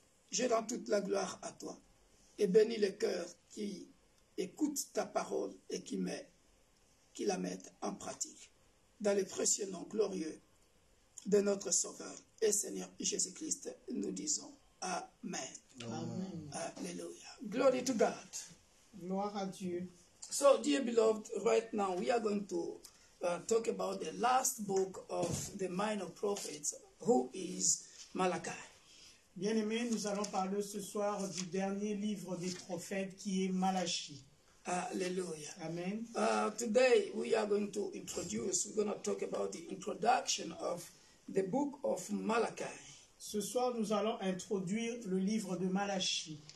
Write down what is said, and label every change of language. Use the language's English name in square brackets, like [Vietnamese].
[French] Je rends toute la gloire à toi et bénis le cœur qui écoute ta parole et qui la mette en pratique. Dans le précieux nom glorieux de notre Sauveur et Seigneur Jésus-Christ, nous disons Amen. Amen. [English] Hallelujah. Glory to God. [French] Gloire à Dieu. [English] So, dear beloved, right now we are going to talk about the last book of the minor prophets, who is Malachi. [French] Bien-aimés, nous allons parler ce soir du dernier livre des prophètes qui est Malachie. Hallelujah. Amen. [English] Today we're going to talk about the introduction of the book of Malachi. [French] Ce soir, nous allons introduire le livre de Malachie.